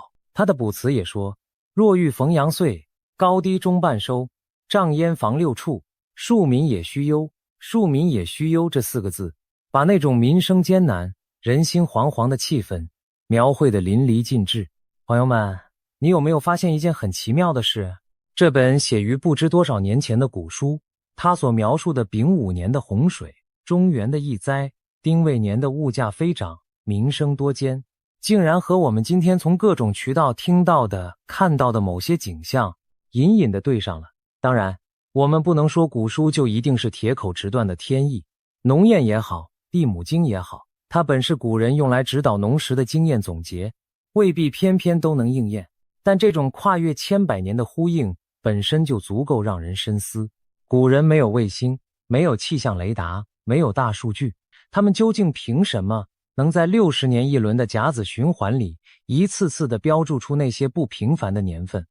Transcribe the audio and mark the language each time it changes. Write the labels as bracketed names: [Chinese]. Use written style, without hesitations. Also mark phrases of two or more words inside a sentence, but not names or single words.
[Chinese] 他的卜辭也說：若遇逢陽歲，高低中半收，障淹防六畜，庶民也須憂。庶民也須憂這4個字， 把那種民生艱難、人心惶惶的氣氛描繪得淋漓盡致。朋友們，你有沒有發現一件很奇妙的事？這本寫於不知多少年前的古書，它所描述的丙午年的洪水、中原的疫災、丁未年的物價飛漲、民生多艱，竟然和我們今天從各種渠道聽到的、看到的某些景象隱隱地對上了。當然，我們不能說古書就一定是鐵口直斷的天意，農谚也好，地母經也好，它本是古人用來指導農時的經驗總結，未必偏偏都能应驗。但這種跨越千百年的呼應本身就足夠讓人深思。古人沒有衛星，沒有氣象雷達，沒有大數據，他們究竟憑什麼能在60年一輪的甲子循環裡一次次地標注出那些不平凡的年份？